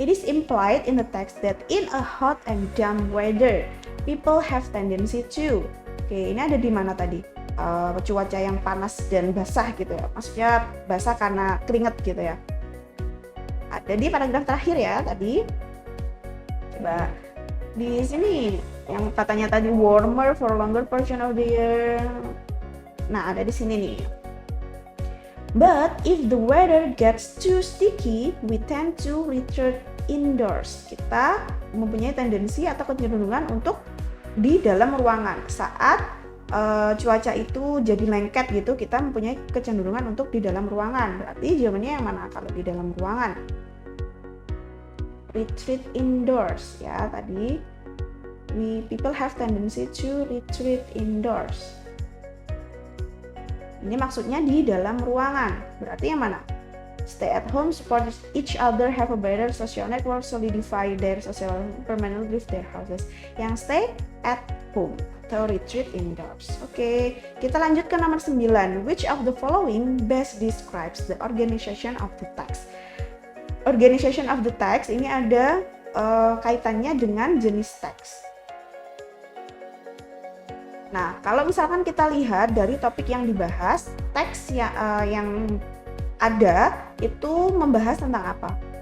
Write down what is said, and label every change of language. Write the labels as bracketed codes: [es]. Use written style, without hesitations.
[en] It is implied in the text that in a hot and damp weather, people have tendency to. [id] Oke, ini ada di mana tadi? Cuaca yang panas dan basah gitu ya. Maksudnya basah karena keringat gitu ya. Ada di paragraf terakhir ya tadi. Coba di sini yang katanya tadi [en] warmer for longer portion of the year. [id] Nah, ada di sini nih. [en] But if the weather gets too sticky, we tend to retreat indoors. [id] Kita mempunyai tendensi atau kecenderungan untuk di dalam ruangan. Saat cuaca itu jadi lengket gitu, kita mempunyai kecenderungan untuk di dalam ruangan. Berarti jawabannya yang mana kalau di dalam ruangan? [en] Retreat indoors [id] ya tadi. [en] People have tendency to retreat indoors. [id] Ini maksudnya di dalam ruangan. Berarti yang mana? [en] Stay at home, support each other, have a better social network, solidify their social permanently leave their houses. [id] Yang [en] stay at home [id] atau [en] retreat indoors. [id] Oke, kita lanjut ke nomor 9. [en] Which of the following best describes the organization of the text? Organization of the text [id] ini ada kaitannya dengan jenis teks. Nah, kalau misalkan kita lihat dari topik yang dibahas, teks yang ada itu membahas tentang apa?